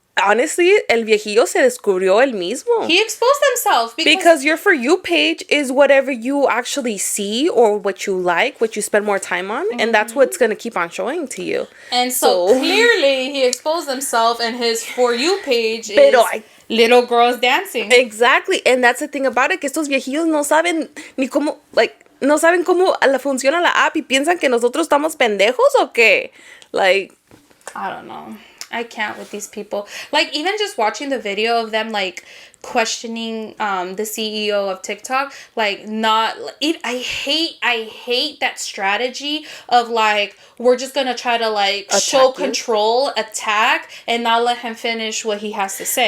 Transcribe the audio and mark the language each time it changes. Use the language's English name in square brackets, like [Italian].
[Spanish] honestly, el viejillo se descubrió él mismo. [English] He exposed himself. Because your For You page is whatever you actually see or what you like, what you spend more time on. Mm-hmm. And that's what's going to keep on showing to you. And so clearly he exposed himself and his For You page is little girls dancing. Exactly. [Spanish] And that's the thing about it, que estos viejillos no saben ni cómo, like, no saben cómo funciona la app y piensan que nosotros estamos pendejos o qué. [English] Like, I don't know. I can't with these people. Like, even just watching the video of them, like, questioning the CEO of TikTok, like, not... I hate that strategy of, like, we're just gonna try to, like, show control, attack, and not let him finish what he has to say.